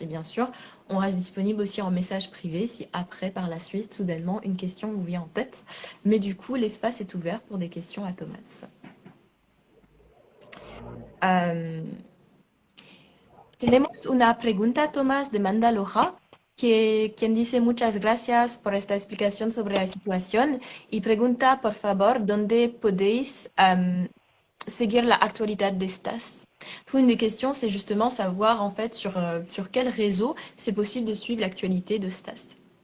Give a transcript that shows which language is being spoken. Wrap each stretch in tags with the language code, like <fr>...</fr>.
<fr>Et bien sûr, on reste disponible aussi en message privé si après, par la suite, soudainement, une question vous vient en tête. Mais du coup, l'espace est ouvert pour des questions à Thomas.</fr> <es>Euh, Tenemos una pregunta, Tomás, de Manda Loja, quien dice muchas gracias por esta explicación sobre la situación y pregunta, por favor, ¿dónde podéis seguir la actualidad de estas?</es> <fr>Du une des questions, c'est justement savoir en fait sur quel réseau c'est possible de suivre l'actualité de Stas.</fr>